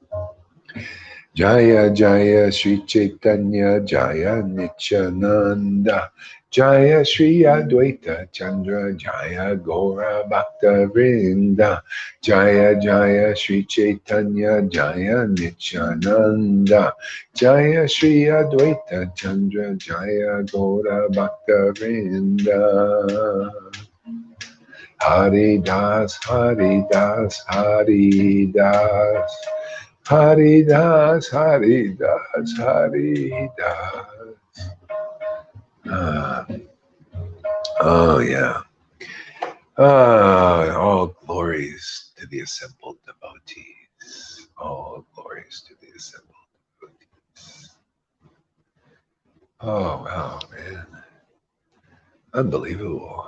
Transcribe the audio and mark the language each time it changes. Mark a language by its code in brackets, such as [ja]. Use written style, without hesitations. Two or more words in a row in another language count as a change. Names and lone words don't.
[sa] Jaya Jaya Sri Chaitanya, Jaya Nityananda, Jaya Sri Advaita Chandra, Jaya Gora Bhakta Vrinda, Jaya Jaya Sri Chaitanya, Jaya Nityananda, Jaya Sri Advaita Chandra, Jaya Gora Bhakta Vrinda. Hari Das, Hari Das, Hari Das. Hari Das, Hari Das, Hari Das. [en] Oh yeah. All glories to the assembled devotees. All glories to the assembled devotees. Oh wow, man. Unbelievable.